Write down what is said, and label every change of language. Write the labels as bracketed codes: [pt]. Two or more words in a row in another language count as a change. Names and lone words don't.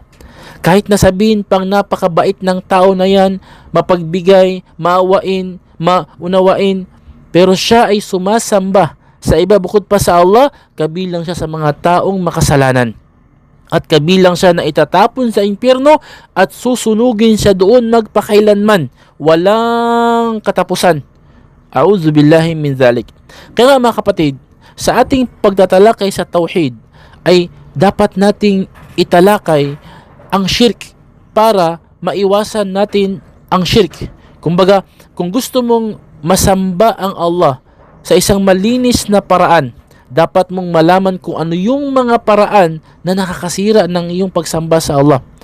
[tl] Kahit na sabihin pang napakabait ng tao na yan, mapagbigay, maawain, maunawain, pero siya ay sumasamba sa iba bukod pa sa Allah, kabilang siya sa mga taong makasalanan. At kabilang siya na itatapon sa impyerno at susunugin siya doon magpakailanman. Walang katapusan. [ar] أعوذ بالله من ذلك. [tl] Kaya mga kapatid, sa ating pagtatalakay sa tauhid ay dapat nating italakay ang shirk para maiwasan natin ang shirk. Kumbaga, kung gusto mong masamba ang Allah sa isang malinis na paraan, dapat mong malaman kung ano yung mga paraan na nakakasira ng iyong pagsamba sa Allah.